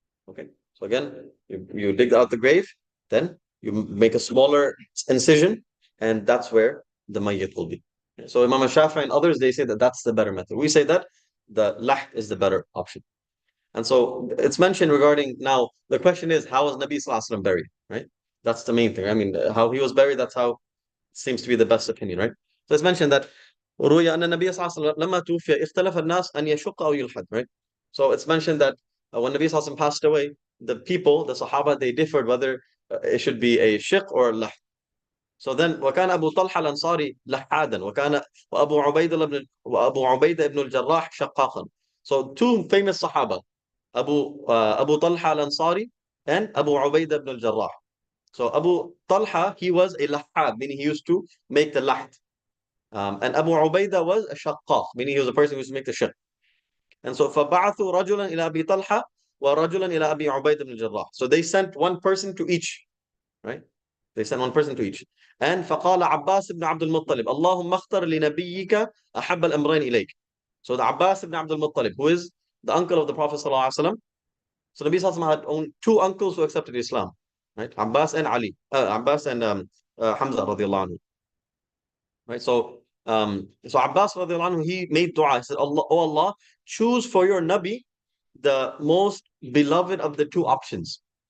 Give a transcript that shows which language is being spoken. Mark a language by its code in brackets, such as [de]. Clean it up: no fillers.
[en] Okay, so again, you dig out the grave, then you make a smaller incision, and that's where the mayyit will be. So Imam Shafi and others, they say that that's the better method. We say that the laht is the better option. And so it's mentioned regarding, now the question is, how was Nabi Sallallahu Alaihi Wasallam buried, right? That's the main thing. I mean, how he was buried, that's how seems to be the best opinion, right? So it's mentioned that [ar] روي أن النبي صلى الله عليه وسلم لما توفي اختلف الناس أن يشق أو يلحد, [en] right? So it's mentioned that when Nabi sallallahu alaihi wasallam passed away, the people, the Sahaba, they differed whether it should be a shiq or a lah. So then [ar] وكان أبو طلحة الأنصاري لحادا وأبو عبيدة بن الجراح شقاقا. [en] So two famous Sahaba, Abu Talha al-Ansari and Abu Ubaidah ibn al-Jarrah. So Abu Talha, he was a lahad, meaning he used to make the laht. And Abu Ubaidah was a shaqqaq, meaning he was a person who used to make the shaq. And so [ar] فَبَعَثُوا رَجُلًا إِلَى أَبِي طَلْحَةَ وَرَجُلًا إِلَى أَبِي عُبَيْدَ بن الجراح. [en] So they sent one person to each, right? They sent one person to each. And [ar] فقال عباس بن عبد المطلب اللهم اختر لنبيك أحب الأمرين إليك. [en] So the Abbas ibn Abdul Muttalib, who is the uncle of the Prophet sallallahu alaihi wasallam. So Nabi sallallahu alaihi wasallam had owned two uncles who accepted Islam, right? Abbas and Ali, Abbas and Hamza radiallahu anhu. Right? So Abbas radiallahu anhu, he made dua. He said, Allah, oh Allah, choose for your Nabi the most beloved of the two options.